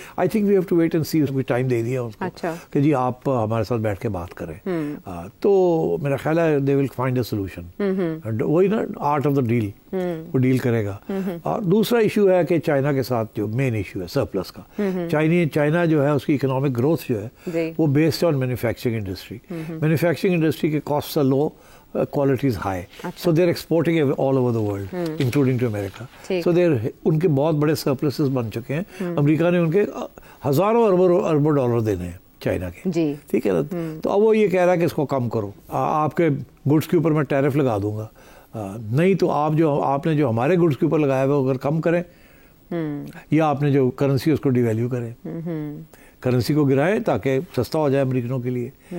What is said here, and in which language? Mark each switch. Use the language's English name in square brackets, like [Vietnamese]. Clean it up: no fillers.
[English] I think we have to wait and see. [Urdu] اس کو time دے دیا اس کو کہ جی آپ ہمارے ساتھ بیٹھ کے بات کریں. تو میرا خیال ہے [English] They will find a solution. [Urdu] وہی نا آرٹ آف دا ڈیل, وہ ڈیل کرے گا. اور دوسرا ایشو ہے کہ چائنا کے ساتھ جو مین ایشو ہے سرپلس کا, چائنا جو ہے اس کی اکنامک گروتھ جو ہے وہ based on manufacturing industry. [English] Manufacturing industry کے cost are low, quality is high, so they're exporting all over the world, including to America. [Urdu] So ان کے بہت بڑے surpluses بن چکے ہیں. امریکہ نے ان کے ہزاروں اربوں ڈالر دینے ہیں چائنا کے, ٹھیک ہے نا. تو اب وہ یہ کہہ رہا ہے کہ اس کو کم کرو, آپ کے گڈس کے اوپر میں ٹیرف لگا دوں گا. نہیں تو آپ نے جو ہمارے گڈس کے اوپر لگایا ہوا اگر کم کریں, یا آپ نے جو کرنسی اس کو ڈی ویلیو کریں, کرنسی کو گرائیں تاکہ سستا ہو جائے امریکنوں کے لیے.